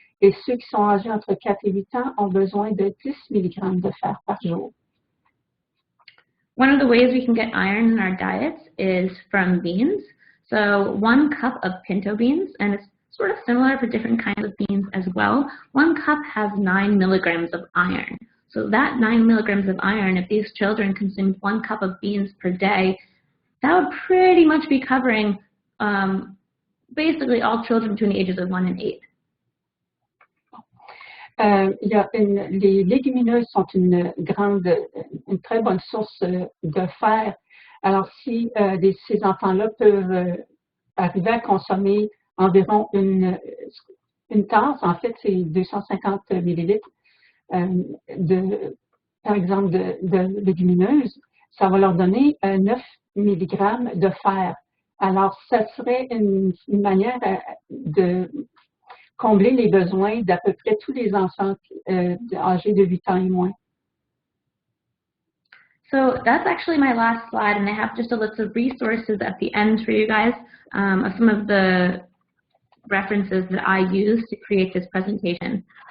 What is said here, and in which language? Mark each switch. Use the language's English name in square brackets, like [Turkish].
[French] et ceux qui sont âgés entre 4 et 8 ans ont besoin de 10 mg de fer par jour. [English] One of the ways we can get iron in our diets is from beans. So 1 cup of pinto beans, and it's sort of similar for different kinds of beans as well. 1 cup has 9 milligrams of iron. So that 9 milligrams of iron, if these children consumed 1 cup of beans per day, that would pretty much be covering basically all children between the ages of 1 and 8. [French] Les légumineuses sont une très bonne source de fer. Alors, si ces enfants-là peuvent arriver à consommer environ une tasse, en fait, c'est 250 millilitres, par exemple, de légumineuses, ça va leur donner 9 mg de fer. Alors, ça serait une manière de combler les besoins d'à peu près tous les enfants âgés de 8 ans et moins. [English] So that's actually my last slide, and I have just a list of resources at the end for you guys of some of the references that I used to create this presentation.